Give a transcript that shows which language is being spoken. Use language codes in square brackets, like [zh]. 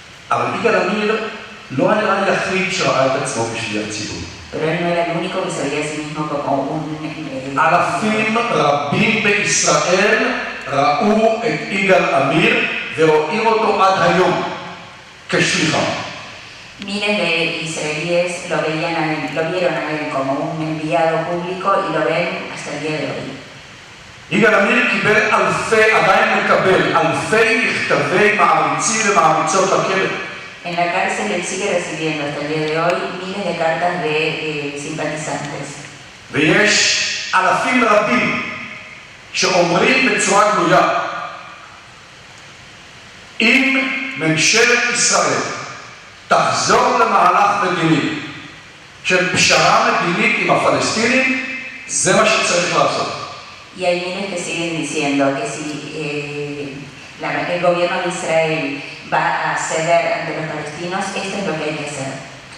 [he] אבל יגאל עמיר לא היה היחיד שראה את עצמו כשליח ציבור. [es] Pero él no era el único que se veía a sí mismo como un... [he] אלפים רבים בישראל ראו את יגאל עמיר ורואים אותו עד היום כשליחם. [es] Miles de israelíes lo vieron a él como un enviado público y lo ven hasta el día de hoy. [he] יגאל עמיר קיבל עדיין מקבל אלפי מכתבי מעריצים ומעריצות לכלא. [es] En la cárcel él sigue recibiendo hasta el día de hoy miles de cartas de simpatizantes. [he] ויש אלפים רבים שאומרים בצורה גלויה, אם ממשלת ישראל תחזור למהלך מדיני של פשרה מדינית עם הפלסטינים, זה מה שצריך לעשות. [es] Y hay miles que siguen diciendo que si el gobierno de Israel va a ceder ante los palestinos, esto es lo que hay que hacer.